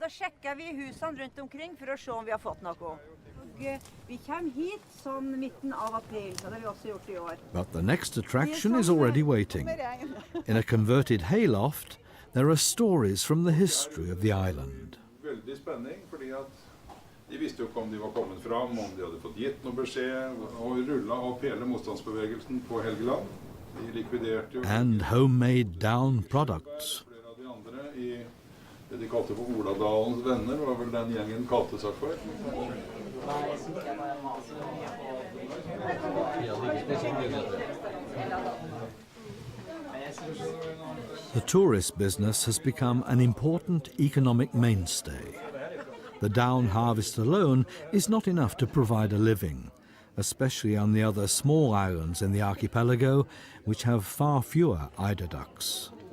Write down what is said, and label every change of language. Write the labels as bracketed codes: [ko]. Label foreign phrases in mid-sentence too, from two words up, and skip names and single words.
[en] But the next attraction is already waiting. In a converted hayloft, there are stories from the history of the island. [no] De visste jo ikke om de var kommet fram, om de hadde fått gitt noe beskjed, og rullet opp hele motstandsbevegelsen på Helgeland. De likviderte jo... [en] And homemade down products. [no] Flere av de andre i det de kalte for Oladalens venner, var vel den gjengen kalte seg for. [en] The tourist business has become an important economic mainstay. The down harvest alone is not enough to provide a living, especially on the other small islands in the archipelago, which have far fewer eider ducks.